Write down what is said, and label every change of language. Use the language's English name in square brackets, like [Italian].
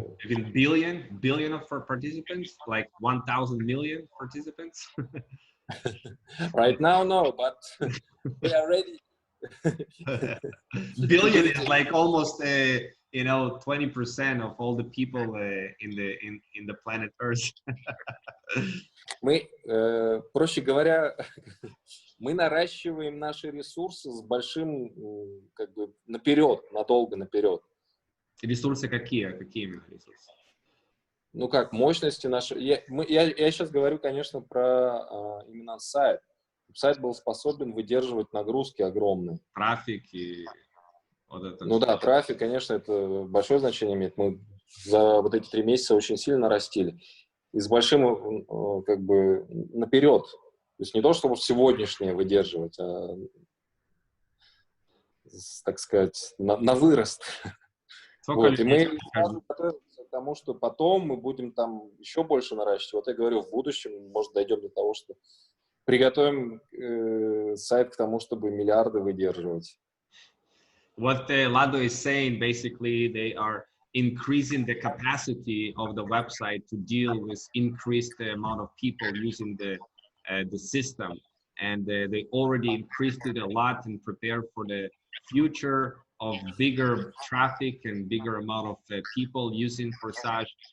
[English] even billion of participants, like 1,000 million participants. right now, no, but we are ready. Billion is like almost you know, 20% of all the people in the planet Earth. [Russian] Мы, проще говоря, мы наращиваем наши ресурсы с большим, как бы, наперед, надолго наперед. Ресурсы какие? Какие именно ресурсы? Ну как, мощности наши. Я сейчас говорю, конечно, про именно сайт. Сайт был способен выдерживать нагрузки огромные. Трафик и вот это. Ну да, трафик, конечно, это большое значение имеет. Мы за вот эти 3 месяца очень сильно нарастили. И с большим, как бы, наперед. То есть не то, чтобы сегодняшнее выдерживать, а, так сказать, на вырост. Вот. И мы готовимся к тому, что потом мы будем там еще больше наращивать. Вот я говорю, в будущем, может, дойдем до того, что приготовим сайт к тому, чтобы миллиарды выдерживать. [English] What Lado is saying, basically, they are increasing the capacity of the website to deal with increased amount of people using the system, and they already increased it a lot and prepare for the future of bigger traffic and bigger amount of people using Forsage.